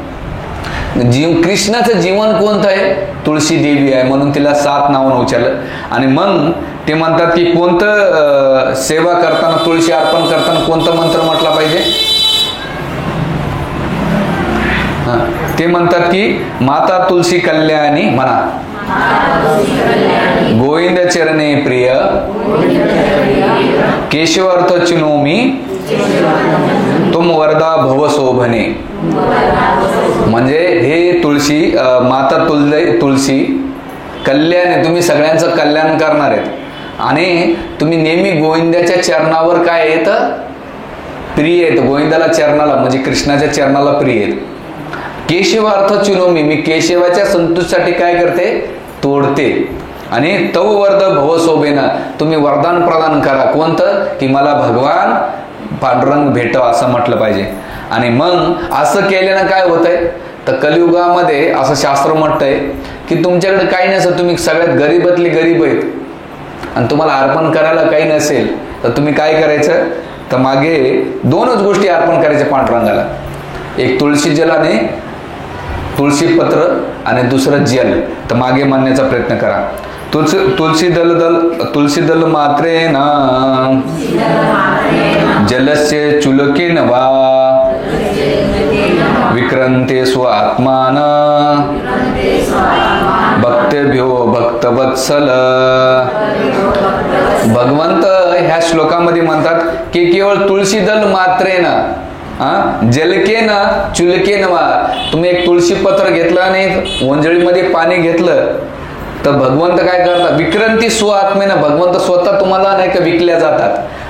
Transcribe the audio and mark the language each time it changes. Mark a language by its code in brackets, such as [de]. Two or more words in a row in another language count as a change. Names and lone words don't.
[mr] कृष्णाचं जीवन कोणतं आहे, तुळशी देवी आहे, म्हणून तिला 7 नावानं उच्चारलं. आणि मग ते म्हणतात की कोणतं सेवा करताना, तुळशी अर्पण करताना कोणतं मंत्र म्हटला पाहिजे, ते म्हणतात की माता तुळशी कल्याणी म्हणा, [sa] गोविंद चरणे प्रिय केशवार्थ चिनोमी तुम वरदा भव शोभने. [mr] म्हणजे हे तुळशी, माता तुळशी कल्याण, तुम्ही सगळ्यांचं कल्याण करणार आहेत आणि तुम्ही नेहमी गोविंदाच्या चरणावर काय येतं, प्रिय आहेत, गोविंदाला चरणाला म्हणजे कृष्णाच्या चरणाला प्रिय आहेत. [sa] केशवार्थ चिनोमी, [mr] मी केशवाच्या संतुष्टीसाठी काय करते, तोडते. [sa] आणि तव वर्ध भव शोभेना, [mr] तुम्ही वरदान प्रदान करा. कोणतं, की मला भगवान पांडुरंग भेटावा असं म्हटलं पाहिजे. आणि मग असं केल्यानं काय होतंय, तर कलियुगामध्ये असं शास्त्र म्हणतंय की तुमच्याकडे काही नसेल, तुम्ही सगळ्यात गरीबातले गरीब आहेत आणि तुम्हाला अर्पण करायला काही नसेल, तर तुम्ही काय करायचं, तर मागे दोनच गोष्टी अर्पण करायच्या पांडुरंगाला. एक तुळशी जल आणि तुळशी पत्र आणि दुसरं जल. तर मागे म्हणण्याचा प्रयत्न करा. [sa] तुलसी दल मात्रेन जलस्य चुलकेन वा विक्रंते स्व आत्मान भक्तेभ्यो भक्तवत्सल. [mr] भगवंत ह्या श्लोकामध्ये म्हणतात की केवळ [sa] तुळशी दल मात्रेन जलकेन चुलकेन वा, [mr] तुम्ही एक तुळशी पत्र घेतलं आणि ओंजळीमध्ये पाणी घेतलं तर भगवंत काय करतात, [sa] विक्रांती स्व आत्मेनं, [mr] भगवंत स्वतः तुम्हाला नाही का विकल्या जातात.